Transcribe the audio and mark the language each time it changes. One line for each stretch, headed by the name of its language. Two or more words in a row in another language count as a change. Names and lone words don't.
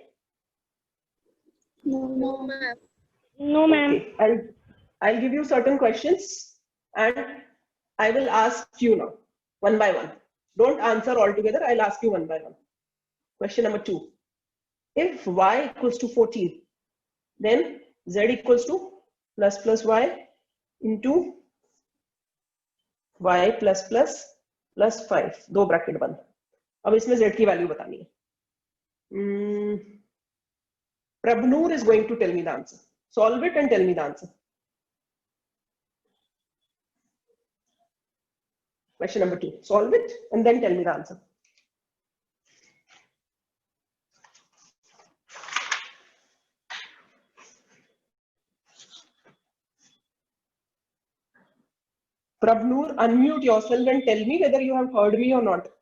English: No, ma'am. No, ma'am. Okay. I'll give you certain questions and I will ask you now, one by one. Don't answer all together. I'll ask you one by one. Question number 2. If y equals to 14, then z equals to plus plus y into y plus plus plus 5.
Hindi: दो ब्रैकेट बंद. अब इसमें z की वैल्यू बतानी है.
English: Prabhnoor is going to tell me the answer. Solve it and tell me the answer. Question number 2. Solve it and then tell me the answer. Prabhnoor, unmute yourself and tell me whether you have heard me or not.